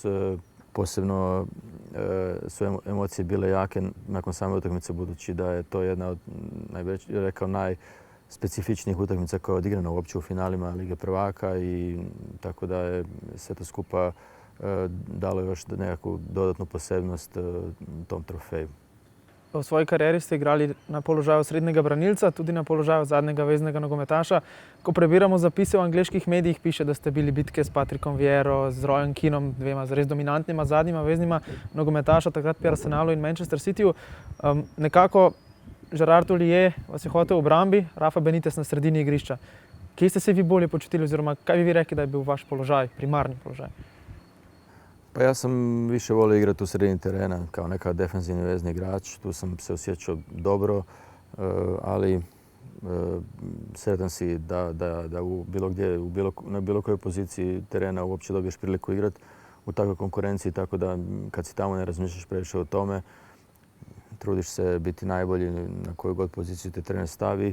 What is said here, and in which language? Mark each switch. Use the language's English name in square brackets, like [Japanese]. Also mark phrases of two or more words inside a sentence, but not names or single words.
[Croatian] Posebno su emocije bile jake nakon same utakmice, budući da je to jedna od najspecifičnijih utakmica koja je odigrana uopće u finalima Lige prvaka i tako da je sve to skupa dalo još nekakvu dodatnu posebnost tom trofeju. [Slovenian] V svoji karieri ste igrali na položaju srednjega branilca, tudi na položaju zadnjega veznega nogometaša. Ko prebiramo zapise v angleških medijih, piše, da ste bili bitke s Patrickom Vieiro, z Royem Keanom, dvema res dominantnima zadnjima veznima nogometaša, takrat pri Arsenalu in Manchester Cityju. Nekako Gerard Houllier vas je hotel v obrambi, Rafa Benitez na sredini igrišča. Kje ste se vi bolje počutili oziroma kaj bi vi rekli, da je bil vaš položaj, primarni položaj? [Croatian] Pa ja sam više volio igrati u sredini terena kao neka defensivni vezni igrač. Tu sam se osjećao dobro, ali sretan si da u bilo gdje, na bilo kojoj poziciji terena uopće dobiješ priliku igrati u takvoj konkurenciji, tako da kad si tamo ne razmišljaš previše o tome, trudiš se biti najbolji na koju god poziciju te trener stavi.